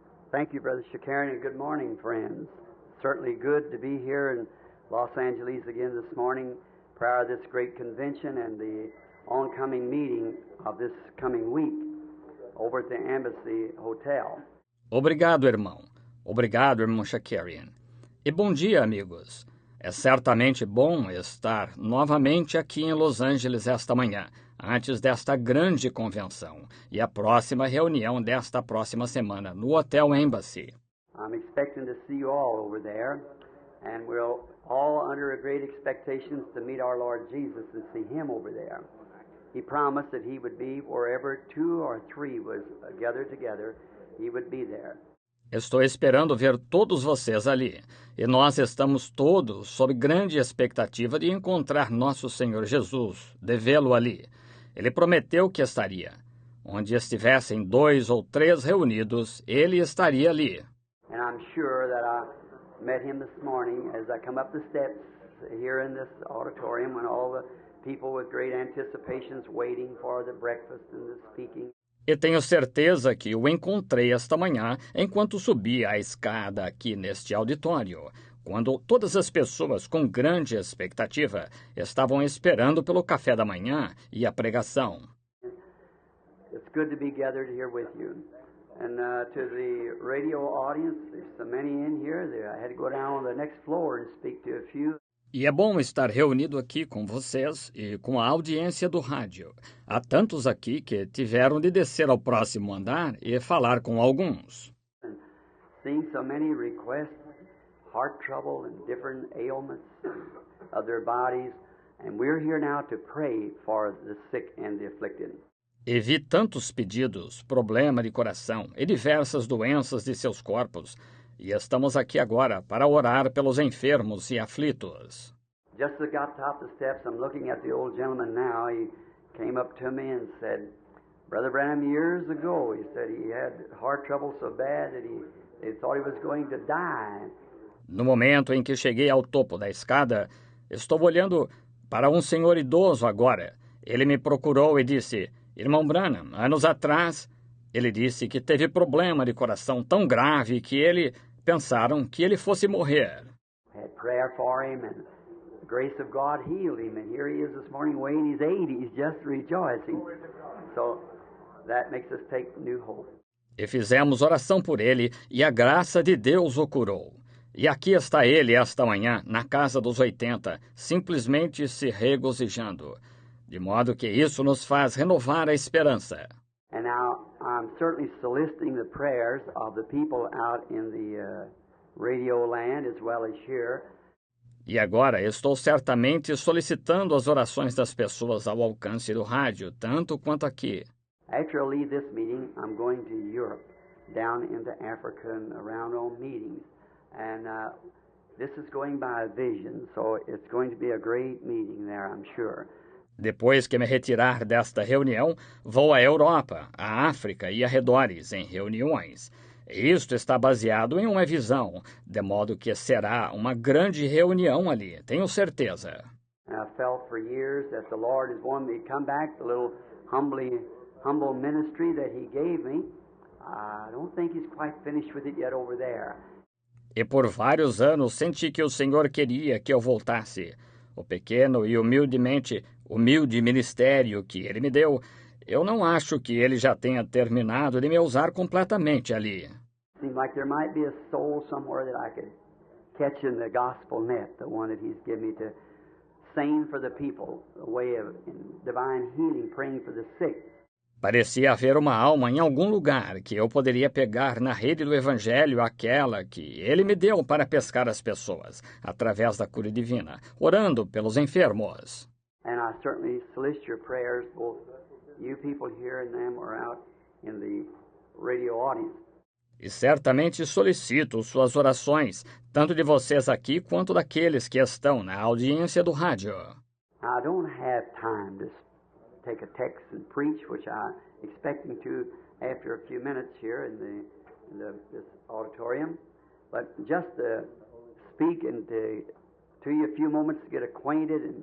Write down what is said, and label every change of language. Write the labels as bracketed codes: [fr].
[en] Thank you, Brother Shakarian, and good morning, friends. Certainly good to be here in Los Angeles again this morning, prior to this great convention and the oncoming meeting of this coming week over at the Embassy Hotel. [pt] Obrigado, irmão. Obrigado, irmão Shakarian. E bom dia, amigos. É certamente bom estar novamente aqui em Los Angeles esta manhã, antes desta grande convenção e a próxima reunião desta próxima semana no Hotel Embassy. [en] I'm expecting to see you all over there, and we're all under a great expectations to meet our Lord Jesus and see Him over there. He promised that He would be wherever 2 or 3 was gathered together, He would be there. [pt] Estou esperando ver todos vocês ali, e nós estamos todos sob grande expectativa de encontrar nosso Senhor Jesus, de vê-lo ali. Ele prometeu que estaria. Onde estivessem 2 ou 3 reunidos, Ele estaria ali. [en] And I'm sure that I met Him this morning as I come up the steps here in this auditorium when all the people with great anticipations waiting for the breakfast and the speaking. [pt] E tenho certeza que o encontrei esta manhã enquanto subia a escada aqui neste auditório, quando todas as pessoas com grande expectativa estavam esperando pelo café da manhã e a pregação. [en] It's good to be gathered here with you. And to the radio audience, there's so many in here. I had to go down on the next floor and speak to a few. [pt] E é bom estar reunido aqui com vocês e com a audiência do rádio. Há tantos aqui que tiveram de descer ao próximo andar e falar com alguns. [en] Seeing so many requests, heart trouble and different ailments of their bodies, and we're here now to pray for the sick and the afflicted. [pt] E vi tantos pedidos, problema de coração e diversas doenças de seus corpos. E estamos aqui agora para orar pelos enfermos e aflitos. [en] Just as I got top the steps, I'm looking at the old gentleman now. He came up to me and said, Brother Branham, years ago, he said he had heart trouble so bad that they thought he was going to die. [pt] No momento em que cheguei ao topo da escada, estou olhando para um senhor idoso agora. Ele me procurou e disse, Irmão Branham, anos atrás, ele disse que teve problema de coração tão grave que pensaram que ele fosse morrer. [en] Had prayer for him and the grace of God healed him, and here he is this morning weighing his 80s just rejoicing. So that makes us take new hope. [pt] E fizemos oração por ele e a graça de Deus o curou. E aqui está ele esta manhã, na casa dos 80, simplesmente se regozijando. De modo que isso nos faz renovar a esperança. [en] And now I'm certainly soliciting the prayers of the people out in the radio land as well as here. [pt] E agora estou certamente solicitando as orações das pessoas ao alcance do rádio, tanto quanto aqui. [en] After I leave this meeting, I'm going to Europe, down into Africa and around on meetings. And this is going by a vision, so it's going to be a great meeting there, I'm sure. [pt] Depois que me retirar desta reunião, vou à Europa, à África e arredores em reuniões. Isto está baseado em uma visão, de modo que será uma grande reunião ali, tenho certeza. [en] I felt for years that the Lord is wanting me to come back, the little humble ministry that He gave me. I don't think He's quite finished with it yet over there. [pt] E por vários anos senti que o Senhor queria que eu voltasse. O pequeno e humilde ministério que Ele me deu, eu não acho que Ele já tenha terminado de me usar completamente ali. [en] Seems like there might be a soul somewhere that I could catch in the gospel net, the one that He's given me to sing for the people, a way of divine healing, praying for the sick. [pt] Parecia haver uma alma em algum lugar que eu poderia pegar na rede do Evangelho, aquela que ele me deu para pescar as pessoas, através da cura divina, orando pelos enfermos. [en] And I certainly solicit your prayers, both you people here and them are out in the radio audience. [pt] E certamente solicito suas orações, tanto de vocês aqui quanto daqueles que estão na audiência do rádio. [en] I don't have time to take a text and preach, which I'm expecting to after a few minutes here in this auditorium, but just to speak and to you a few moments to get acquainted.